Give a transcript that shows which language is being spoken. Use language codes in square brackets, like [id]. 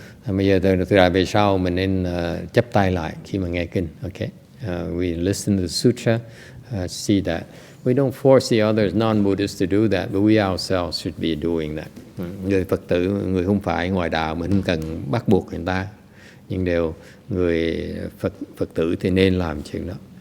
[vi] Bây giờ từ lại về sau mình nên chắp tay lại khi mà nghe kinh. [en] Okay, we listen to the sutra, see that. We don't force the others non-Buddhists to do that, but we ourselves should be doing that. [vi] Người Phật tử, người không phải ngoài đạo, mình không cần bắt buộc người ta, nhưng đều người Phật tử thì nên làm chuyện đó.